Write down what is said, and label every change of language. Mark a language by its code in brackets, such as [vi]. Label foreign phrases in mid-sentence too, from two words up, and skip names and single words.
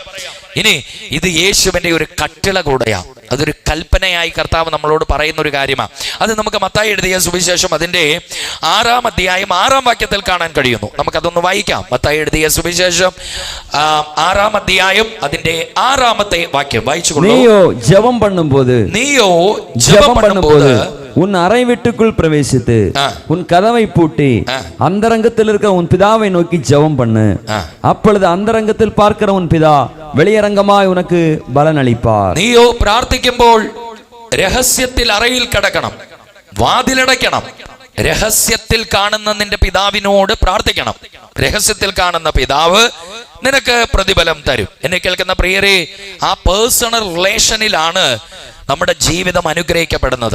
[ml] ഇനി ഇത് യേശുവിന്റെ ഒരു കട്ടിള കൂടെയാ, അതൊരു കൽപ്പനയായി കർത്താവ് നമ്മളോട് പറയുന്ന ഒരു കാര്യമാണ്. അത് നമുക്ക് മത്തായി എഴുതിയ സുവിശേഷം അതിന്റെ 6-ാം അധ്യായം 6-ാം വാക്യത്തിൽ കാണാൻ കഴിയുന്നു. നമുക്കതൊന്ന് വായിക്കാം. മത്തായി എഴുതിയ സുവിശേഷം 6-ാം അധ്യായം അതിന്റെ 6-ാമത്തെ വാക്യം വായിച്ചുകൊള്ളൂ. [ta] நீயோ ஜெபம் பண்ணும்போது உன் அறை வீட்டுக்குள் பிரவேசித்து உன் கதவை பூட்டி அந்தரங்கத்தில் இருக்க உன் பிதாவை நோக்கி ஜெபம் பண்ணு. அப்பொழுது அந்தரங்கத்தில் பார்க்கிற உன் பிதா வெளியரங்கமாய் உனக்கு பலன் அளிப்பார். [ml] നീയോ പ്രാർത്ഥിക്കുമ്പോൾ രഹസ്യത്തിൽ അറയിൽ കിടക്കണം, വാതിലടയ്ക്കണം. രഹസ്യത്തിൽ കാണുന്ന നിന്റെ പിതാവിനോട് പ്രാർത്ഥിക്കണം. രഹസ്യത്തിൽ കാണുന്ന പിതാവ് നിനക്ക് പ്രതിഫലം തരും. എന്നെ കേൾക്കുന്ന പ്രിയരെ, ആ [en] personal relationilaanu [ml] നമ്മുടെ ജീവിതം അനുഗ്രഹിക്കപ്പെടുന്നത്.